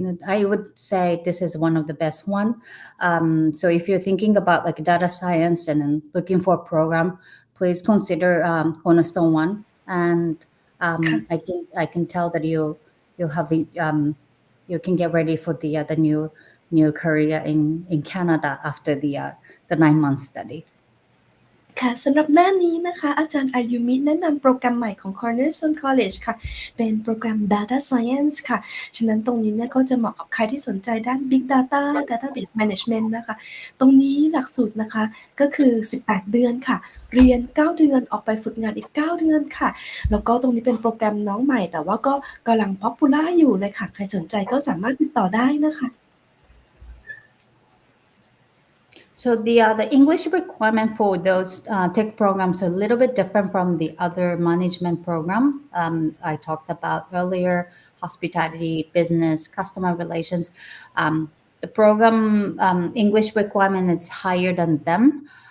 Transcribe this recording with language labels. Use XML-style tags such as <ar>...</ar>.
<en>And I would say this is one of the best one. So if you're thinking about like data science and then looking for a program, please consider Cornerstone one. And I can tell that you have you can get ready for the new career in Canada after the 9-month study.</en> <th>ค่ะสำหรับหน้านี้นะคะอาจารย์อายุมิแนะนำโปรแกรมใหม่ของ Cornerstone College ค่ะเป็นโปรแกรม Data Science ค่ะฉะนั้นตรงนี้เนี่ยก็จะเหมาะกับใครที่สนใจด้าน Big Data Database Management นะคะตรงนี้หลักสูตรนะคะก็คือ18เดือนค่ะเรียน9เดือนออกไปฝึกงานอีก9เดือนค่ะแล้วก็ตรงนี้เป็นโปรแกรมน้องใหม่แต่ว่าก็กำลัง popular อยู่เลยค่ะใครสนใจก็สามารถติดต่อได้นะคะ</th> <en>So the English requirement for those tech programs are a little bit different from the other management program I talked about earlier, hospitality, business, customer relations. The program English requirement is higher than them.</en>